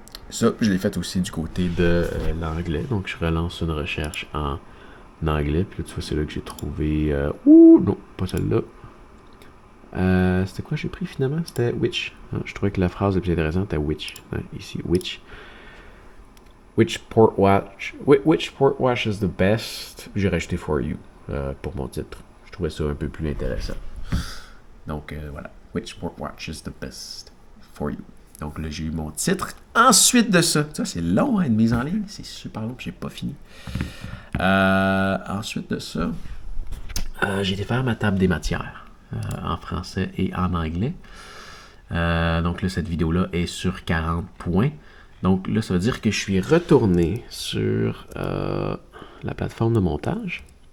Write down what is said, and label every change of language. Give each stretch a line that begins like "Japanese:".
French: Ça, je l'ai fait aussi du côté de l'anglais. Donc, je relance une recherche en anglais. Puis là, tu vois, c'est là que j'ai trouvé... non, pas celle-là. C'était quoi j'ai pris finalement? C'était which. Je trouvais que la phrase la plus intéressante était which. Ici, which.
English: Which sport watch is the best?
French: J'ai rajouté
English: for you
French: pour mon titre. Je trouvais ça un peu plus intéressant. Donc, voilà.
English: Which sport watch is the best for you?
French: Donc là, j'ai eu mon titre. Ensuite de ça, c'est long, une mise en ligne. C'est super long, puis j'ai pas fini. Ensuite de ça, j'ai été faire ma table des matières en français et en anglais. Donc là, cette vidéo-là est sur 40 points. Donc là, ça veut dire que je suis retourné sur la plateforme de montage.